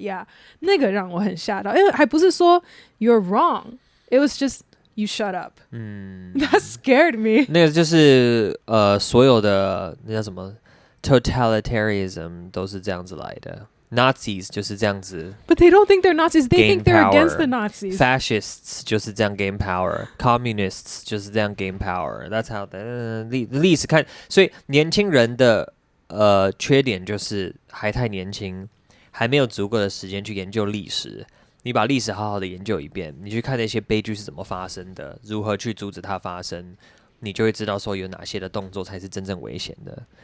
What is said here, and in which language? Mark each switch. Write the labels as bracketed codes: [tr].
[zh] Yeah， 那个让我很吓到，因为还不是说 [en] you're wrong. It was just you shut up. That scared me. [zh] 那个就是所有的那叫什么 totalitarianism 都是这样子来的。 Nazis 就是这样子 [en] But they don't think they're Nazis. They think they're power. against the Nazis. Fascists [zh] 就是这样 [en] gain power. Communists 就是这样 gain power. That's how the [zh] 历史看，所以年轻人的缺点就是还太年轻，还没有足够的时间去研究历史。你把历史好好的研究一遍，你去看那些悲剧是怎么发生的，如何去阻止它发生，你就会知道说有哪些的动作才是真正危险的。